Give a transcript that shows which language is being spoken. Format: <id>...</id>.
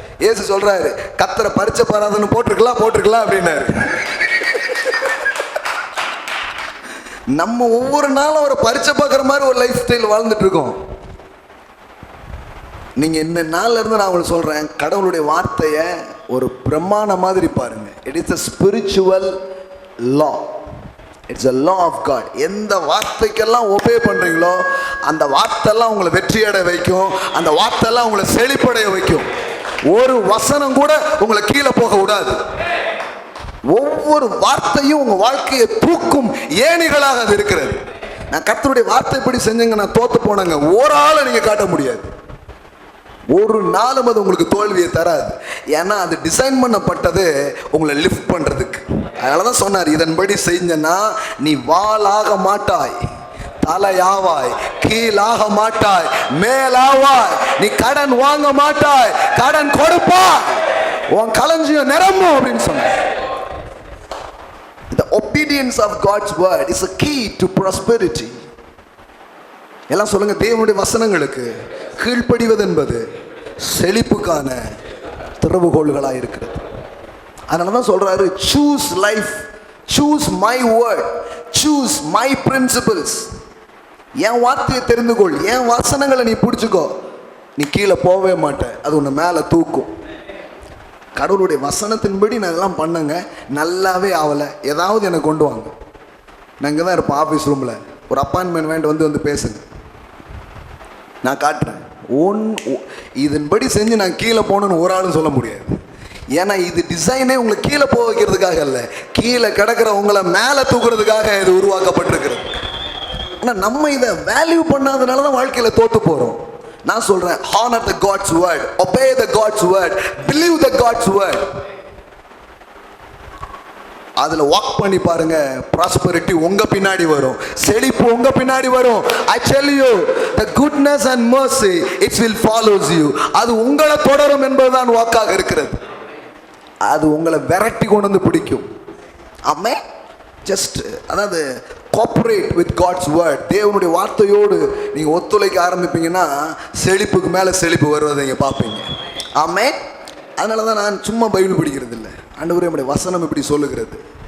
<ta>இயேசு சொல்றாரு, கத்தரை பரிச்சை பாராதுன்னு போட்டிருக்கலாம் அப்படின்னாரு. நம்ம ஒவ்வொரு நாளும் அவரை பரிச்சை பார்க்குற மாதிரி ஒரு லைஃப் ஸ்டைல் வாழ்ந்துட்டு இருக்கோம். நீங்கள் இந்த நாளில் இருந்து நான் உங்களுக்கு சொல்கிறேன், கடவுளுடைய வார்த்தையை ஒரு பிரமாண மாதிரி பாருங்க.</ta> <en>It is a spiritual law. It's a law of God.</en> <ta>எந்த வார்த்தைக்கெல்லாம் ஒபே பண்ணுறீங்களோ அந்த வார்த்தையெல்லாம் உங்களை வெற்றியடை வைக்கும். அந்த வார்த்தையெல்லாம் உங்களை செழிப்படைய வைக்கும். ஒரு வசனம் கூட உங்களை கீழே போக விடாது. ஒவ்வொரு வார்த்தையும் உங்கள் வாழ்க்கையை தூக்கும் ஏணிகளாக அது இருக்கிறது. நான் கர்த்தருடைய வார்த்தை இப்படி செஞ்சேங்க, நான் தோத்து போனேங்க, ஒரு ஆளை நீங்கள் காட்ட முடியாது. ஒரு நாளும் அது உங்களுக்கு தோல்வியை தராது. ஏன்னா அது டிசைன் பண்ணப்பட்டது உங்களை லிஃப்ட் பண்ணுறதுக்கு. அதனால தான் சொன்னார், இதன்படி செஞ்சனா நீ வாளாக மாட்டாய், தலையாவாய், கீழாக மாட்டாய், மேலாவாய். நீ கடன் வாங்க மாட்டாய், கடன் கொடுப்பாய், உன் களஞ்சியம் நிரம்பும் அப்படின்னு சொன்னார்.</ta> <en>The obedience of God's word is a key to prosperity.</en> <ta>எல்லாம் சொல்லுங்க, தேவனுடைய வசனங்களுக்கு கீழ்ப்படிவது என்பது செழிப்புக்கான திறவுகோள்களாக இருக்கிறது.</ta> <en>அதனால தான் சொல்றாரு, choose life, choose my word, choose my principles.</en> <ta>என் வார்த்தையை தெரிந்து கொள், என் வசனங்களை நீ பிடிச்சிக்கோ, நீ கீழே போகவே மாட்டேன், அது உன்னை மேலே தூக்கும். கடவுளுடைய வசனத்தின்படி நான் இதெல்லாம் பண்ணுங்க, நல்லாவே ஆகலை, ஏதாவது எனக்கு கொண்டு வாங்க. நான் இங்கே தான் இருப்பேன் ஆஃபீஸ் ரூமில், ஒரு அப்பாயின்மெண்ட் வேண்டி வந்து பேசுங்க, நான் காட்டுறேன். இதன்படி செஞ்சு நான் கீழே போகணுன்னு ஒரு ஆளும் சொல்ல முடியாது. ஏன்னா இது டிசைனே உங்களை கீழே போக வைக்கிறதுக்காக இல்லை, கீழே கிடக்கிற உங்களை மேலே தூக்குறதுக்காக இது உருவாக்கப்பட்டிருக்கிறது. ஆனால் நம்ம இதை வேல்யூ பண்ணாதனால தான் வாழ்க்கையில் தோற்று போகிறோம். நான் சொல்கிறேன்,</ta> <en>honor the God's word, obey the God's word, believe the God's word.</en> <ta>அதில் வாக் பண்ணி பாருங்க, ப்ராஸ்பரிட்டி உங்க பின்னாடி வரும், செழிப்பு உங்க பின்னாடி வரும்.</ta> <en>I tell you, the goodness and mercy it will follows you.</en> <ta>அது உங்களை தொடரும் என்பதுதான் வாக்காக இருக்கிறது. அது உங்களை விரட்டி கொண்டு வந்து பிடிக்கும். ஆமே. ஜஸ்ட் அதாவது</ta> <en>Cooperate with God's word.</en> <ta>தேவனுடைய வார்த்தையோடு நீங்கள் ஒத்துழைக்க ஆரம்பிப்பீங்கன்னா செழிப்புக்கு மேலே செழிப்பு வருவதை நீங்கள் பார்ப்பீங்க. ஆமே. அதனால தான் நான் சும்மா பைபிள் படிக்கிறது இல்லை. ஆண்டவரே நம்முடைய வசனம் இப்படி சொல்லுகிறது.</ta>